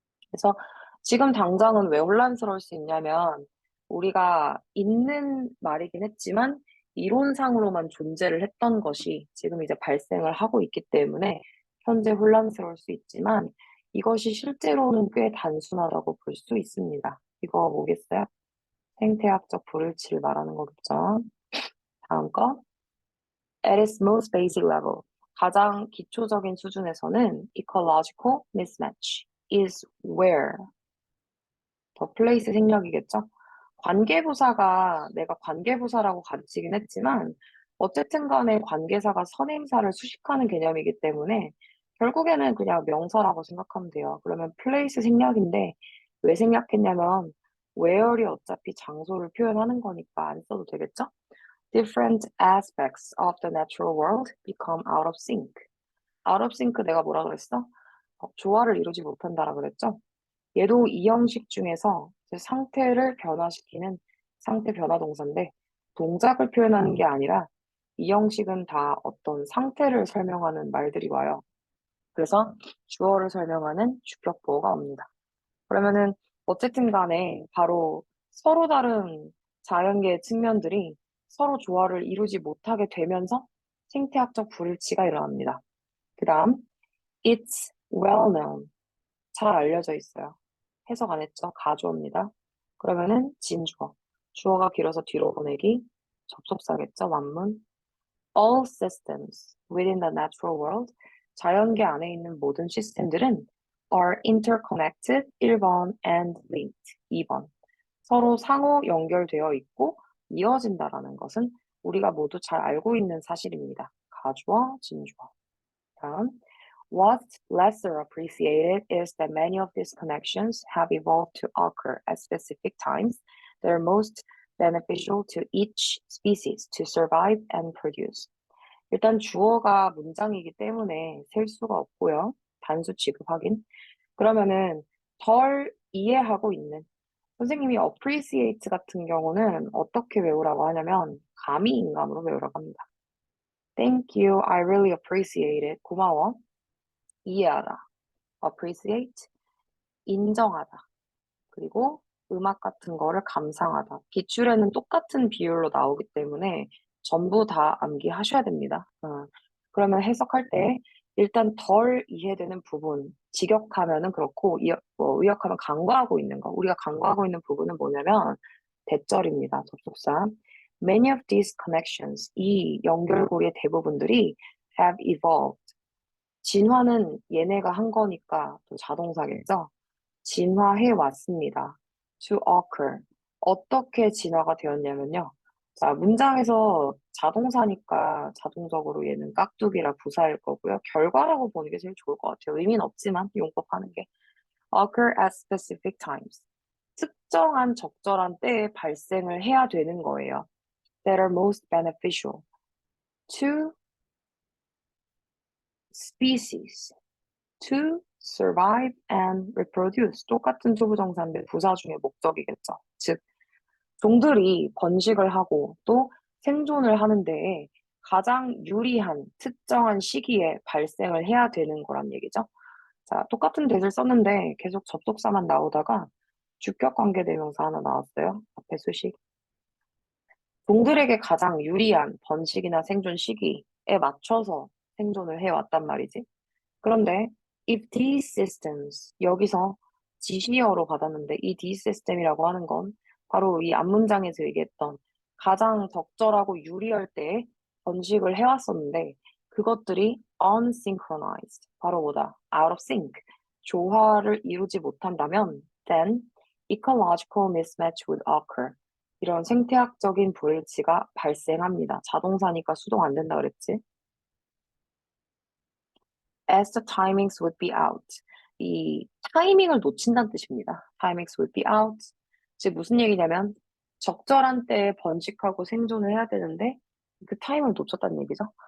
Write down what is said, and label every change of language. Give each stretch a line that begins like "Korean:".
Korean: 그래서 지금 당장은 왜 혼란스러울 수 있냐면 우리가 있는 말이긴 했지만 이론상으로만 존재를 했던 것이 지금 이제 발생을 하고 있기 때문에 현재 혼란스러울 수 있지만 이것이 실제로는 꽤 단순하다고 볼 수 있습니다. 이거 뭐겠어요? 생태학적 불일치를 말하는 거겠죠. 다음 거.
English: At its most basic level,
Korean: 가장 기초적인 수준에서는
English: ecological mismatch is where,
Korean: 더 플레이스 생략이겠죠? 관계부사가 내가 관계부사라고 가르치긴 했지만 어쨌든 간에 관계사가 선행사를 수식하는 개념이기 때문에 결국에는 그냥 명사라고 생각하면 돼요. 그러면 플레이스 생략인데 왜 생략했냐면 where이 어차피 장소를 표현하는 거니까 안 써도 되겠죠?
English: different aspects of the natural world become out of sync. out of sync
Korean: 내가 뭐라 그랬어? 조화를 이루지 못한다라 그랬죠? 얘도 이 형식 중에서 이제 상태를 변화시키는 상태 변화 동사인데 동작을 표현하는 게 아니라 이 형식은 다 어떤 상태를 설명하는 말들이 와요. 그래서 주어를 설명하는 주격보어가 옵니다. 그러면은 어쨌든 간에 바로 서로 다른 자연계의 측면들이 서로 조화를 이루지 못하게 되면서 생태학적 불일치가 일어납니다. 그 다음,
English: it's well known.
Korean: 잘 알려져 있어요. 해석 안 했죠? 가주어입니다. 그러면은 진주어. 주어가 길어서 뒤로 보내기. 접속사겠죠? 완문.
English: All systems within the natural world.
Korean: 자연계 안에 있는 모든 시스템들은
English: are interconnected
Korean: 1번
English: and linked
Korean: 2번. 서로 상호 연결되어 있고 이어진다라는 것은 우리가 모두 잘 알고 있는 사실입니다. 가주어, 진주어. 다음.
English: What's lesser appreciated is that many of these connections have evolved to occur at specific times that are most beneficial to each species to survive and produce.
Korean: 일단 주어가 문장이기 때문에 셀 수가 없고요. 단수 취급 확인. 그러면은 덜 이해하고 있는 선생님이 appreciate 같은 경우는 어떻게 외우라고 하냐면 감히 인감으로 외우라고 합니다.
English: Thank you, I really appreciate it.
Korean: 고마워. 이해하다. appreciate, 인정하다. 그리고 음악 같은 거를 감상하다. 기출에는 똑같은 비율로 나오기 때문에 전부 다 암기하셔야 됩니다. 그러면 해석할 때 일단 덜 이해되는 부분, 직역하면은 그렇고 의역하면 간과하고 있는 거. 우리가 간과하고 있는 부분은 뭐냐면 대절입니다. 접속사.
English: Many of these connections,
Korean: 이 연결고리의 대부분들이
English: have evolved.
Korean: 진화는 얘네가 한 거니까 또 자동사겠죠? 진화해 왔습니다.
English: To occur.
Korean: 어떻게 진화가 되었냐면요. 자, 문장에서 자동사니까 자동적으로 얘는 깍두기라 부사일 거고요. 결과라고 보는 게 제일 좋을 것 같아요. 의미는 없지만 용법 하는 게.
English: occur at specific times.
Korean: 특정한 적절한 때에 발생을 해야 되는 거예요.
English: that are most beneficial to species. to survive and reproduce.
Korean: 똑같은 투부정사인데 부사 중에 목적이겠죠. 즉, 종들이 번식을 하고 또 생존을 하는 데에 가장 유리한 특정한 시기에 발생을 해야 되는 거란 얘기죠. 자, 똑같은 대를 썼는데 계속 접속사만 나오다가 주격관계대명사 하나 나왔어요. 앞에 수식. 종들에게 가장 유리한 번식이나 생존 시기에 맞춰서 생존을 해왔단 말이지. 그런데
English: if these systems
Korean: 여기서 지시어로 받았는데 이 these system이라고 하는 건 바로 이 앞문장에서 얘기했던 가장 적절하고 유리할 때 번식을 해왔었는데 그것들이 unsynchronized 바로 뭐다?
English: out of sync
Korean: 조화를 이루지 못한다면
English: then ecological mismatch would occur
Korean: 이런 생태학적인 불일치가 발생합니다. 자동사니까 수동 안 된다 그랬지?
English: As the timings would be out.
Korean: 이 타이밍을 놓친다는 뜻입니다.
English: Timings would be out.
Korean: 즉 무슨 얘기냐면 적절한 때에 번식하고 생존을 해야 되는데 그 타임을 놓쳤다는 얘기죠.